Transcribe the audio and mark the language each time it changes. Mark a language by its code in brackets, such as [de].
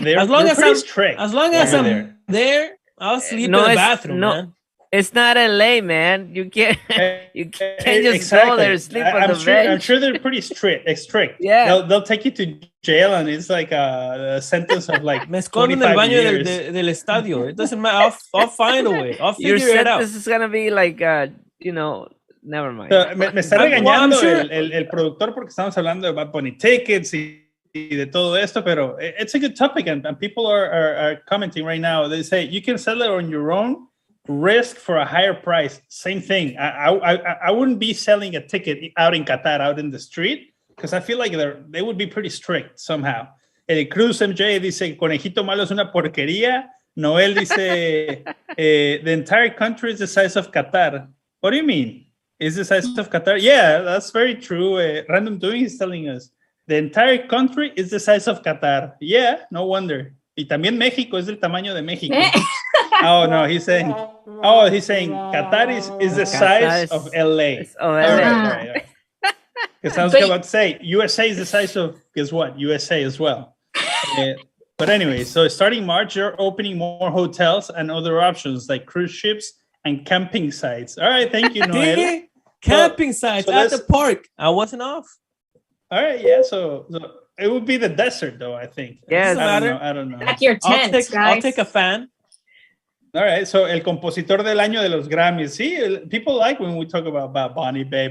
[en] As long as I'm there, I'll sleep in the bathroom, man. It's not LA, man. You can't just go there and sleep on the bench. I'm sure they're pretty strict. Yeah. They'll take you to jail, and it's like a sentence of like [es] Me escondo en el baño del estadio. [en] It doesn't matter. I'll find a way. I'll figure it out. This is gonna be like, never mind. [es] So, me está regañando el productor porque estamos hablando de Bad Bunny tickets y de todo esto, pero [en] it's a good topic, and people are commenting right now. They say you can sell it on your own. Risk for a higher price, same thing. I wouldn't be selling a ticket out in Qatar, out in the street, because I feel like they would be pretty strict somehow. [es] Cruz MJ dice, Conejito Malo es una porquería. [en] Noel dice, the entire country is the size of Qatar. What do you mean? Is the size of Qatar? Yeah, that's very true. Random Doing is telling us, the entire country is the size of Qatar. Yeah, no wonder. [es] Y también México es del tamaño de México. [en] Oh, no, he's saying Qatar is the size of LA. All right. Because I was about to say, USA is the size of, guess what? USA as well. But anyway, so starting March, you're opening more hotels and other options like cruise ships and camping sites. All right, thank you, Noel. Camping sites at the park. I wasn't off. All right, yeah, so it would be the desert, though, I think. Yeah, I don't know. At your tent, I'll take a fan. All right, so [es] el compositor del año de los Grammys. [en] See, people like when we talk about Bad Bunny.